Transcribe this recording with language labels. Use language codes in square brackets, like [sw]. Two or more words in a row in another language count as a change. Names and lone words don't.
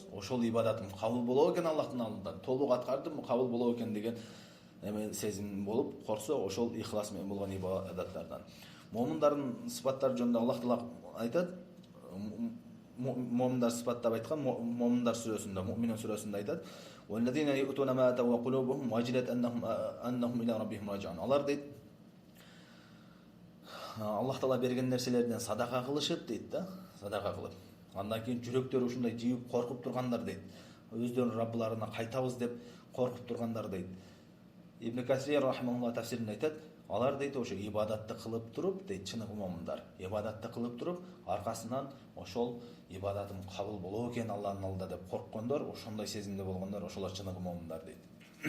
[ky] Ошол ибадатым кабыл болобу экен Аллахтын алдында, толук аткардым, кабыл болобу экен деген сезим болуп корксо, ошол ихлас менен болгон ибадаттардан. Момундардын сыпаттары жөнүндө Аллах Таала айтат, момундар сыпаттап айткан, момундар сүрөсүндө, Муъминун сүрөсүндө айтат: [ar] "والذين يؤتون ما آتوا وقلوبهم وجلة أنهم إلى ربهم راجعون." [ky] Алар дейт, Аллах Таала берген нерселерден садака кылышып дейт да, садака кылып. Андан кийин жүрөктөрү ушундай жийип коркуп тургандар дейт. Өздөрүнүн Раббыларына кайтабыз деп коркуп тургандар дейт. Ибн Касир рахимахуллах тафсиринде айтат: алар дейт ошо ибадатты кылып туруп дейт, чыныгы момундар ибадатты кылып туруп, аркасынан ошол ибадатым кабыл болобу экен Алланын алдында деп корккондор, ошондой сезимде болгондор, ошолор чыныгы момундар дейт.